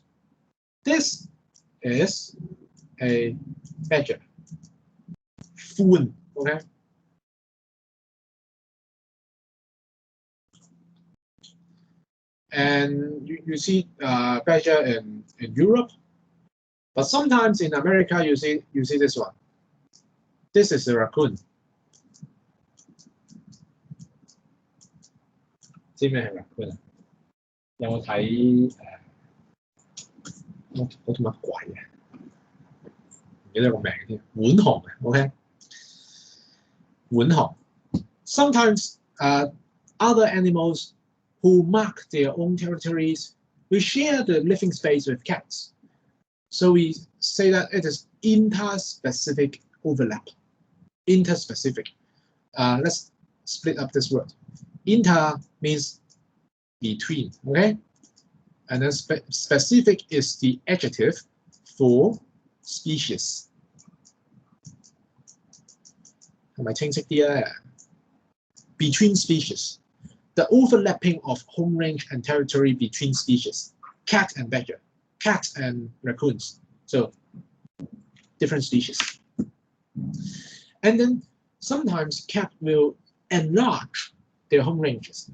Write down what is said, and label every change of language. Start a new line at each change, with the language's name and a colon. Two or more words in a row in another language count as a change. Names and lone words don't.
English: This is a badger, fawn, okay? And you see badger in Europe, but sometimes in America you see this one. This is a raccoon.
Cantonese: 知咩係 raccoon 啊？有冇睇嗰套乜鬼嘅？唔記得個名添。浣熊啊 ，OK？
English: 浣熊。Sometimes other animals who mark their own territories will share the living space with cats. So we say that it is interspecific overlap. Interspecific. Let's split up this word. Inter means between, okay? And then specific is the adjective for species.
Cantonese: 係咪清晰啲咧？
English: Between species, the overlapping of home range and territory between species, cat and badger, cat and raccoons, so different species. And then sometimes cat will enlarge their home ranges.